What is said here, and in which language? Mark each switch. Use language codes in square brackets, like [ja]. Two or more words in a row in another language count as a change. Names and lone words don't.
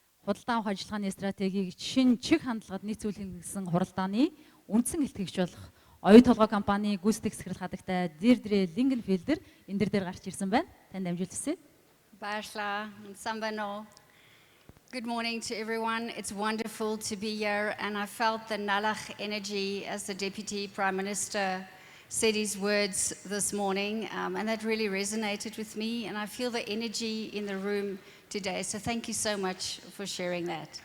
[mn] худалдан авах ажиллагааны стратегийг шин чиг хандлагад нийцүүлэх гэсэн хуралдааны үндсэн илтгэгч болох оюу толгой компани Гүйцэтгэх захирал хадагтай Дэйрдрэ Лингенfelder энэ дээр гарч ирсэн байна. Танд амжилт хүсье. Baarla, Sambano. [en] Good morning to everyone. It's wonderful to be here, and I felt the Nalach energy as the Deputy Prime Minister said his words this morning, and that really resonated with me, and I feel the energy in the room today, so thank you so much for sharing that.